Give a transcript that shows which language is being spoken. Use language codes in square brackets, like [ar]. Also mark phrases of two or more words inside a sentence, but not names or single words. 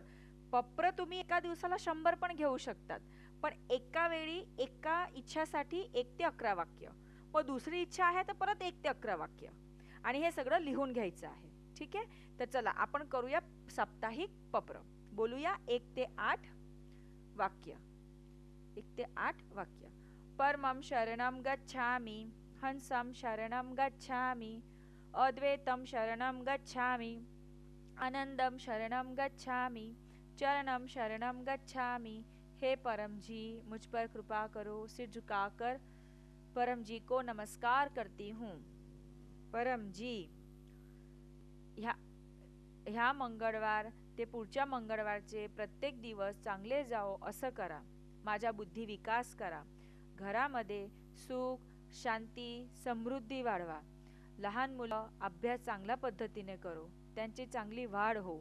[mr] पप्र तुम्ही एका दिवसाला 100 पण घेऊ शकतात, पण एका वेळी एका इच्छासाठी 1 ते 11 वाक्य. मग दुसरी इच्छा आहे तर परत 1 ते 11 वाक्य आणि हे सगळं लिहून घ्यायचं आहे. ठीक आहे. तर चला आपण करूया साप्ताहिक पप्र. बोलूया 1 ते 8 वाक्य. 1 ते 8 वाक्य. [sa] परमं शरणं गच्छामि, हंसं शरणं गच्छामि, अद्वैतं शरणं गच्छामि, आनंदं शरणं गच्छामि, चरणं शरणं गच्छामि. [hi] हे परम जी मुझ पर कृपा करो, सिर झुकाकर परम जी को नमस्कार करती हूँ. [mr] परम जी ह्या मंगळवार ते पुढच्या मंगळवारचे प्रत्येक दिवस चांगले जावो असं करा. माझा बुद्धी विकास करा. घरामध्ये सुख शांती समृद्धी वाढवा. लहान मुलं अभ्यास चांगल्या पद्धतीने करो, त्यांची चांगली वाढ हो.